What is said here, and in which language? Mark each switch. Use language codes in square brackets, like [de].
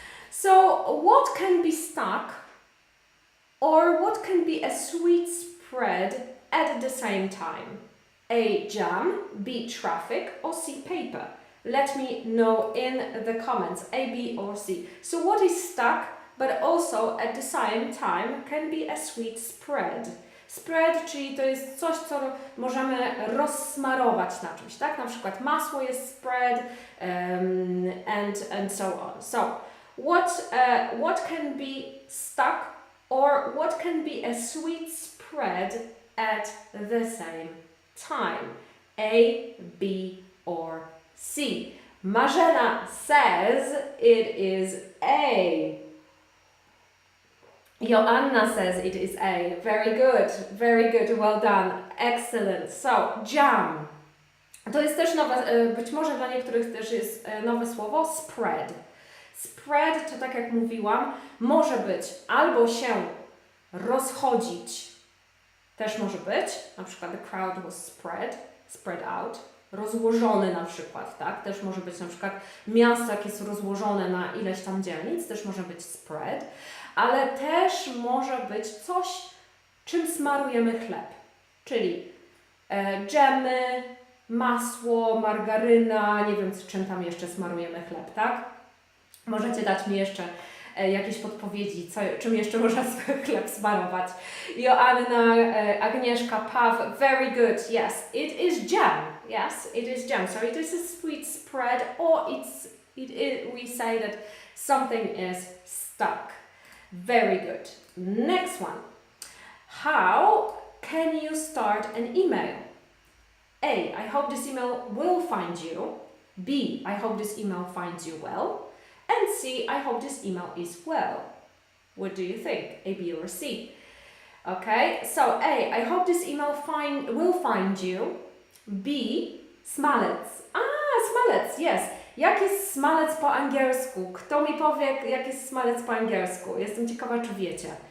[en] So what can be stuck or what can be a sweet spread at the same time? A, jam, B, traffic, or C, paper? Let me know in the comments, A, B, or C. So what is stuck, but also at the same time can be a sweet spread. [pl] Spread, czyli to jest coś, co możemy rozsmarować na czymś, tak? Na przykład masło jest spread [en] and so on. So what can be stuck or what can be a sweet spread at the same time? A, B, or C. Marzena says it is A. Joanna says it is A. Very good, well done, excellent. So, jam. [pl] To jest też nowe, być może dla niektórych też jest nowe słowo, spread. Spread to, tak jak mówiłam, może być albo się rozchodzić, też może być, na przykład [en] the crowd was spread out, [pl] rozłożony na przykład, tak, też może być na przykład miasto, jak jest rozłożone na ileś tam dzielnic, też może być spread, ale też może być coś, czym smarujemy chleb, czyli dżemy, masło, margaryna, nie wiem, z czym tam jeszcze smarujemy chleb, tak? Możecie dać mi jeszcze jakieś podpowiedzi, czym jeszcze można chleb smarować. [en] Joanna, Agnieszka, Paw, very good, yes, it is jam, yes, it is jam, so it is a sweet spread, or we say that something is stuck. Very good. Next one. How can you start an email? A, I hope this email will find you. B, I hope this email finds you well. And C, I hope this email is well. What do you think? A, B, or C? Okay, so A, I hope this email will find you. B, smalec. Smalec, yes. [pl] Jak jest smalec po angielsku? Kto mi powie, jak jest smalec po angielsku? Jestem ciekawa, czy wiecie.